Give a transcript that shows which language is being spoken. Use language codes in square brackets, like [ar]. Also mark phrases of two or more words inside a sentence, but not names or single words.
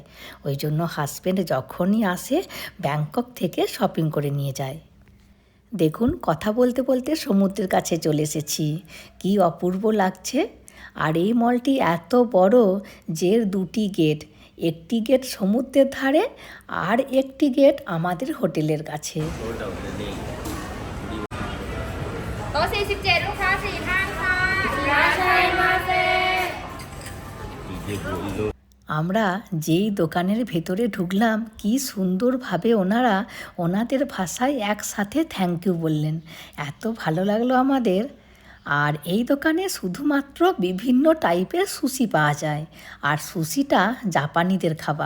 [bn] ওই জন্য হাজব্যান্ড যখনই আসে ব্যাংকক থেকে শপিং করে নিয়ে যায়। দেখুন, কথা বলতে বলতে সমুদ্রের কাছে চলে এসেছি। কি অপূর্ব লাগছে। আর এই মলটি এত বড় যে 2টি গেট, একটি গেট সমুদ্রের ধারে আর একটি গেট আমাদের হোটেলের কাছে। [th] โต๊ะ47ลูกค้า4ท่านค่ะいらっしゃいませ [bn] আমরা যেই দোকানের ভেতরে ঢুকলাম, কি সুন্দরভাবে ওনারা ওনাদের ভাষায় একসাথে [en] thank you [bn] বললেন। এত ভালো লাগলো আমাদের। আর এই দোকানে শুধুমাত্র বিভিন্ন টাইপের সুশি পাওয়া যায়, আর সুশিটা জাপানিদের খাবার।